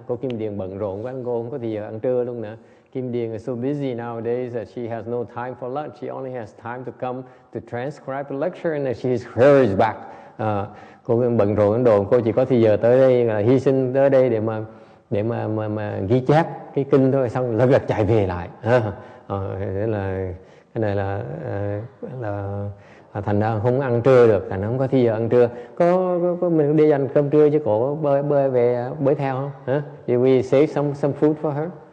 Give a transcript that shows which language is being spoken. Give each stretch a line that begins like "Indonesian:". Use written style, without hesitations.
Vietnamese: Cô Kim Điền bận rộn quá, cô không có thì giờ ăn trưa luôn nữa.
English: Kim Điền is so busy nowadays that she has no time for lunch. She only has time to come to transcribe the lecture and then she hurries back.
Vietnamese: Cô bận rộn đồn, cô chỉ có thì giờ tới đây là hy sinh tới đây để mà ghi chép cái kinh thôi, xong lập lập chạy về lại. Thế là cái này là thành ra không ăn trưa được, thành ra không có thì giờ ăn trưa. Có mình đi ăn cơm trưa chứ cổ bơi về bơi theo không? Hả?
English: Did we save some food for her?